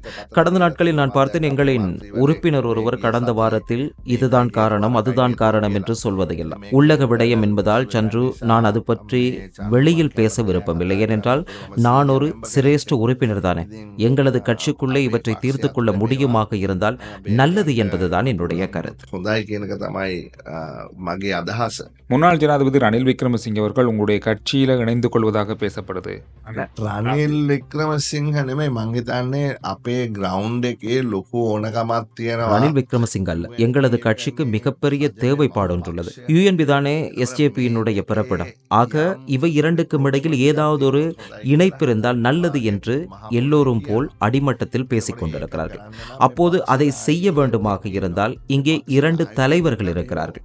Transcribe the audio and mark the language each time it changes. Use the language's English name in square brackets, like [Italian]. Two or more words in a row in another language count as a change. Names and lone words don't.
[Tamil] கடந்த நாட்களில் நான் பார்த்தேன், எங்களின் உறுப்பினர் ஒருவர் கடந்த வாரத்தில் இதுதான் காரணம் அதுதான் காரணம் என்று சொல்வதையெல்லாம் உள்ளக விடயம் என்பதால் சன்று நான் அது பற்றி வெளியில் பேச விருப்பமில்லை. ஏனென்றால் நான் ஒரு சிரேஷ்ட உறுப்பினர் தானே. எங்களது கட்சிக்குள்ளே இவற்றை தீர்த்து கொள்ள முடியுமாக இருந்தால் நல்லது என்பதுதான் என்னுடைய கருத்து. [Sinhala] හොඳයි කියන එක තමයි මගේ අදහස. [Tamil] முன்னாள் ஜனாதிபதி ரணில் விக்ரமசிங்கே அவர்கள் உங்களுடைய கட்சியில இணைந்து கொள்வதாக பேசப்படுது. [Sinhala] රනිල් වික්‍රමසිංහ නෙමෙයි, මං හිතන්නේ අපේ ග්‍රවුන්ඩ් එකේ ලොකු ඕනකමක් තියෙනවා. [Tamil] ரணில் விக்ரமசிங்க அல்ல, எங்களது கட்சிக்கு மிகப்பெரிய தேவைப்பாடு ஒன்றுள்ளது. யூஎன்பி தானே எஸ்ஜேபியினுடைய பிறப்பிடம். ஆக இவை இரண்டுக்கும் இடையில் ஏதாவது ஒரு இணைப்பு இருந்தால் நல்லது என்று எல்லோரும் போல் அடிமட்டத்தில் பேசிக் கொண்டிருக்கிறார்கள். அப்போது அதை செய்ய வேண்டுமாக இருந்தால் இங்கே 2 தலைவர்கள் இருக்கிறார்கள்.